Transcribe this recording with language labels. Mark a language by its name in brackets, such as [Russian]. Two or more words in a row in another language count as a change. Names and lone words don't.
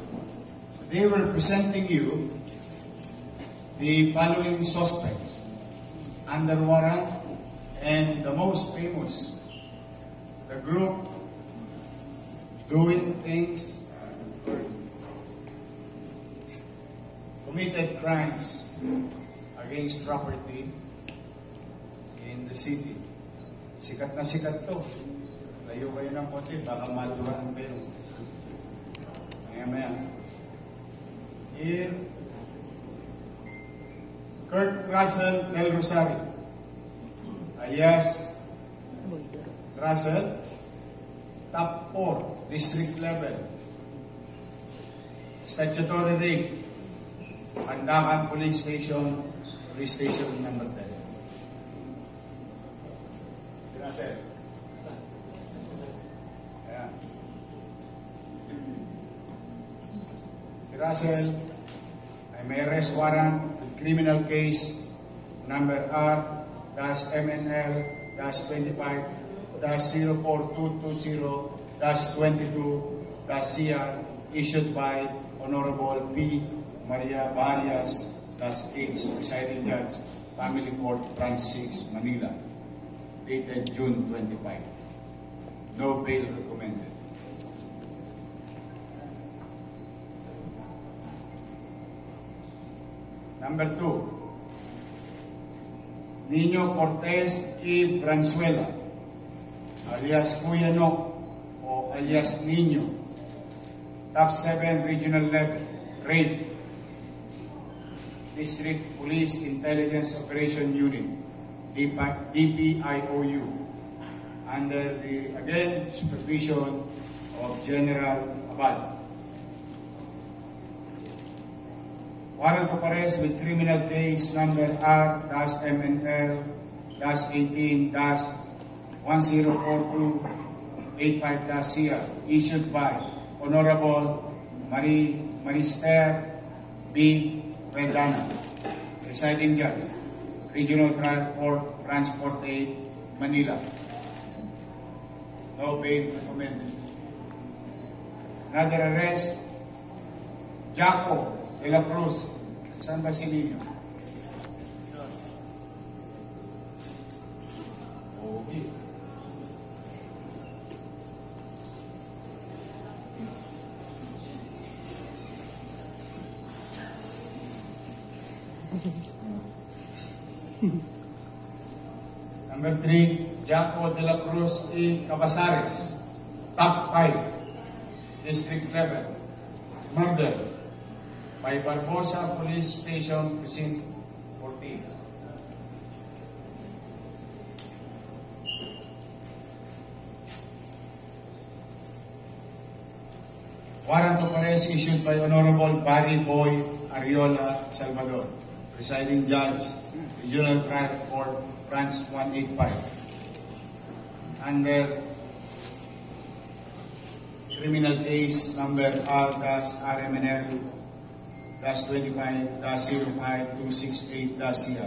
[English] They were presenting you the following suspects under warrant, and the most famous, the group doing things, committed crimes against property in the city. [Filipino] Sikat na sikat to. Layo kayo ng konti, baka maduraan kayo. Maya-maya. [English] Here, Kurt Russell Del Rosario, alias Russell, top 4, district level, statutory rape, Pandakan Police Station, Police Station number 10. [Filipino] Si Russell. Ayan. Si Russell ay may [English] arrest warrant, criminal case number R-MNL-MNL-04220-22-CR issued by Honorable P. Maria Barrias, H, Presiding Judge, Family Court, Branch 6, Manila, dated June 25. No bail recommended. Number 2, Nino Cortez E. Branzuela, alias Kuya Nok o alias Nino, Top 7 Regional Level, RAID, District Police Intelligence Operation Unit, DPIOU, under the, again, supervision of General Abad. Warrant of arrest with criminal case number R-MNL-18-104285-CR, issued by Honorable Marister B. Rendana, presiding judge, Regional Trial Court, Transport 8, Manila. No bail recommended. Another arrest, Jaco de la Cruz, San Basilio. Okay. Number 3, Jaco de la Cruz E. Cabasares, Top 5, District Level, murder by Barbosa Police Station, Precinct 14. Warrant of arrest issued by Honorable Barry Boy Ariola Salvador, presiding judge, Regional Trial Court, Branch 185, under criminal case number R-RMNL-25-05-268-CR.